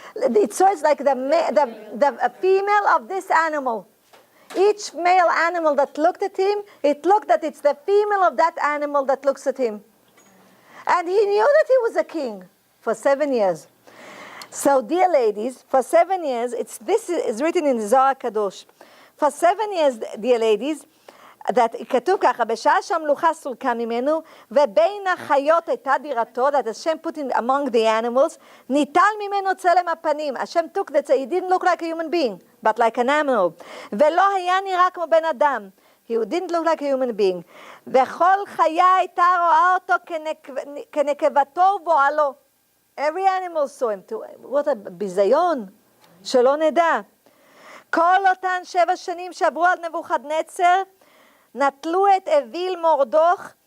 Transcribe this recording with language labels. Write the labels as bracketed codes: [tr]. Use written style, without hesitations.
[en] It says like the female of this animal. Each male animal that looked at him, it looked that it's the female of that animal that looks at him. And he knew that he was a king for 7 years. So, dear ladies, for 7 years, this is written in the Zohar Kadosh. For 7 years, dear ladies, that [he] כתוב ככה, בשעה שהמלוכה סולקה ממנו, ובין החיות הייתה דירתו, [en] that Hashem put in among the animals, [he] ניטל ממנו צלם הפנים. [en] Hashem took that, he didn't look like a human being, but like an animal. [he] ולא היה נראה כמו בן אדם. [en] He didn't look like a human being. [he] וכל חיה הייתה רואה אותו כנקבתו ובועלו. [en] Every animal saw him. What a [he] ביזיון, שלא נדע. כל אותן 7 שנים שעברו על נבוכדנצר, נטלו את אוויל מורדוך.